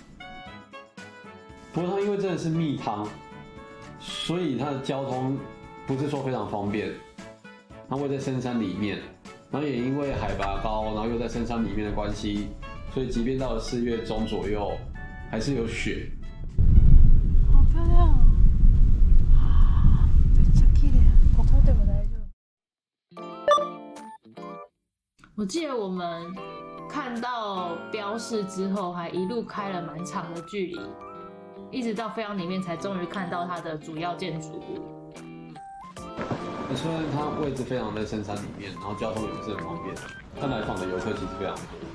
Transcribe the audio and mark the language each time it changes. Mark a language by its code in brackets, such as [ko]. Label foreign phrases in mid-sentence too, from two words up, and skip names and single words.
[zh] 不过它因为真的是蜜汤，所以它的交通不是说非常方便，它会在深山里面，然后也因为海拔高，然后又在深山里面的关系，所以即便到了4月中左右，还是有雪。好漂亮啊！ [ja] めっちゃ綺麗。ここでも大丈夫。 [zh] 我记得我们看到标示之后，还一路开了蛮长的距离，一直到非常里面才终于看到它的主要建筑物。虽然它位置非常在深山里面，然后交通也不是很方便，但来访的游客其实非常多。